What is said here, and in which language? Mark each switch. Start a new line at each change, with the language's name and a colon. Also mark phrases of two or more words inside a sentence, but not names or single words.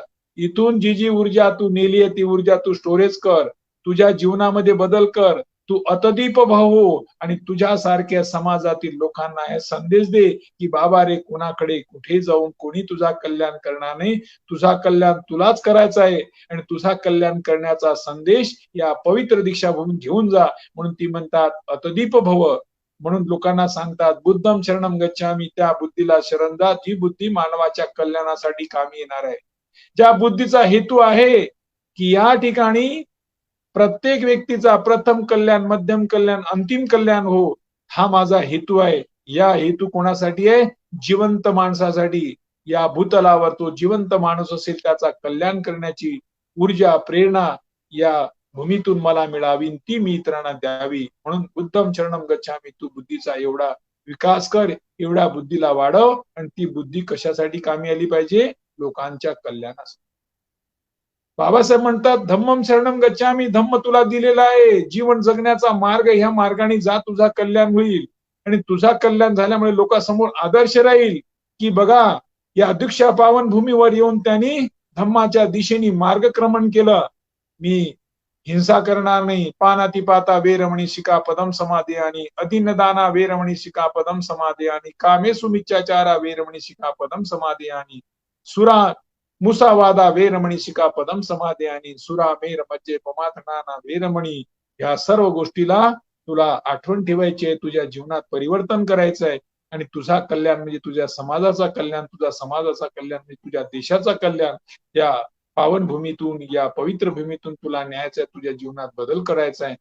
Marathi: इथून जी जी ऊर्जा तू नेली आहे ती ऊर्जा तू स्टोरेज कर, तुझ्या जीवनामध्ये बदल कर, तू
Pali: अतदीप भाव
Marathi: हो आणि तुझ्यासारख्या समाजातील लोकांना हे संदेश दे की बाबा रे, कोणाकडे कुठे जाऊन कोणी तुझा कल्याण करणार नाही, तुझा कल्याण तुलाच करायचा आहे आणि तुझा कल्याण करण्याचा संदेश या पवित्र दीक्षाभूमी घेऊन जा. म्हणून ती म्हणतात
Pali: अतदीप भव,
Marathi: म्हणून लोकांना सांगतात
Pali: बुद्धम शरणम गच्छामी,
Marathi: त्या बुद्धीला शरण जा जी बुद्धी मानवाच्या कल्याणासाठी कामी येणार आहे, ज्या बुद्धीचा हेतू आहे की या ठिकाणी प्रत्येक व्यक्तीचा प्रथम कल्याण, मध्यम कल्याण, अंतिम कल्याण हो, हा माझा हेतू आहे. या हेतू कोणासाठी आहे? जिवंत माणसासाठी. या भूतलावर तो जिवंत माणूस असेल त्याचा कल्याण करण्याची ऊर्जा, प्रेरणा या भूमीतून मला मिळावी, ती मी इतरांना द्यावी.
Pali: म्हणून बुद्धम शरणम गच्छामी,
Marathi: तू बुद्धीचा एवढा विकास कर, एवढ्या बुद्धीला वाढव आणि ती बुद्धी कशासाठी कामी आली पाहिजे? लोकांच्या कल्याणासाठी. बाबासाहेब म्हणतात
Pali: धम्मम शरणम गच्छामी,
Marathi: धम्म तुला दिलेला आहे, जीवन जगण्याचा मार्ग, ह्या मार्गाने जा, तुझा कल्याण होईल आणि तुझा कल्याण झाल्यामुळे लोकांसमोर आदर्श राहील की बघा या दीक्षा पावन भूमीवर येऊन त्यांनी धम्माच्या दिशेने मार्गक्रमण केलं. मी हिंसा करणार नाही,
Pali: पानातिपाता वेरमणी शिकापदम समाधियानी, अतिनदाना वेरमणी शिकापदम समाधियानी, कामेषु मिच्छाचारा वेरमणी शिकापदम समाधियानी, सुरा मुसावादा वेरमणी शिकापदम समाधियानी, सुरा मेर मज्जे पमाथनाना वेरमणी.
Marathi: या सर्व गोष्टीला तुला आठवण ठेवायची आहे, तुझ्या जीवनात परिवर्तन करायचं आहे आणि तुझा कल्याण म्हणजे तुझ्या समाजाचा कल्याण, तुझा समाजाचा कल्याण म्हणजे तुझ्या देशाचा कल्याण. या पावन भूमीतून, या पवित्र भूमीतून तुला न्यायचं आहे, तुझ्या जीवनात बदल करायचा आहे.